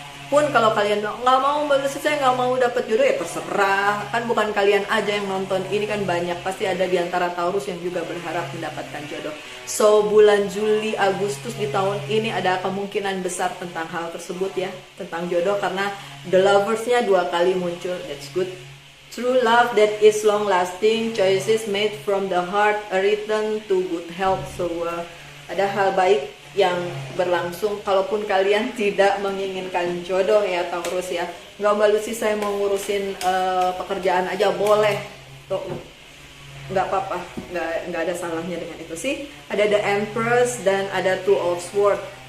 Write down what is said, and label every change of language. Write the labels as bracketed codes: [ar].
[id] Pun kalau kalian bilang nggak mau Mbak Lucy, saya nggak mau dapat jodoh, ya terserah, kan bukan kalian aja yang nonton ini, kan banyak, pasti ada di antara Taurus yang juga berharap mendapatkan jodoh. So bulan Juli Agustus di tahun ini ada kemungkinan besar tentang hal tersebut ya, tentang jodoh, karena the lovers-nya 2 kali muncul. [en] That's good. True love that is long lasting, choices made from the heart, a return to good health. [id] So ada hal baik yang berlangsung kalaupun kalian tidak menginginkan jodoh ya Taurus ya. Nggak Mbak Lucy, saya mau ngurusin pekerjaan aja, boleh tuh, nggak apa-apa, nggak ada salahnya dengan itu sih. Ada the Empress dan ada Two of Swords.